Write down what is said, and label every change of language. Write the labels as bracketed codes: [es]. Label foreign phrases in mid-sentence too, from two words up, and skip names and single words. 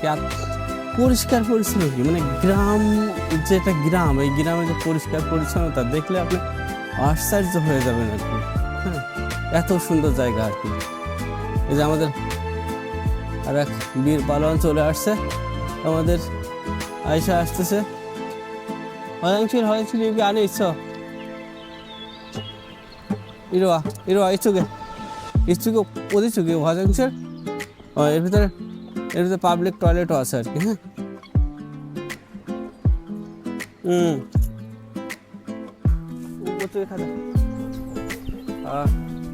[bn] আর পরিষ্কার পরিচ্ছন্ন কি, মানে গ্রাম, যেটা গ্রাম, এই গ্রামে যে পরিষ্কার পরিচ্ছন্নতা দেখলে আপনি আশ্চর্য হয়ে যাবেন আর কি। হ্যাঁ, এত সুন্দর জায়গা আর কি। এই যে আমাদের আর এক বীর পালন চলে আসছে, আমাদের আয়সা আসতেছে। [ko] 화장실 여기 안에 있어. 이리 와, 이쪽에 어디 쪽에 화장실? [bn] এর ভিতরে [en] public toilet [bn] আছে আর কি। হ্যাঁ, ওদিকে খাজা।